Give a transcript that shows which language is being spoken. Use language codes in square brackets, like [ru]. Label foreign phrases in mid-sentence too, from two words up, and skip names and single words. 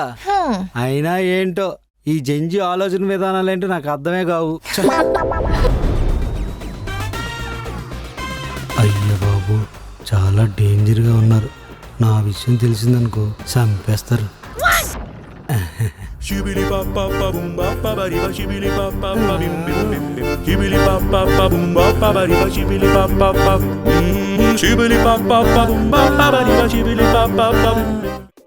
[te] అయినా ఏంటో ఈ జంజి ఆలోచన విధానాలేంటో నాకు అర్థమే కావు. అయ్య బాబు, చాలా డేంజర్ గా ఉన్నారు. నా విషయం తెలిసిందనుకో చంపేస్తారు. Shibili pa pa pa boom ba pa ba di ba shibili pa pa pa bim bim bim bim. Shibili pa pa pa boom ba pa ba di ba shibili pa pa pa. Shibili pa pa pa boom ba pa ba di ba shibili pa pa pa bim bim.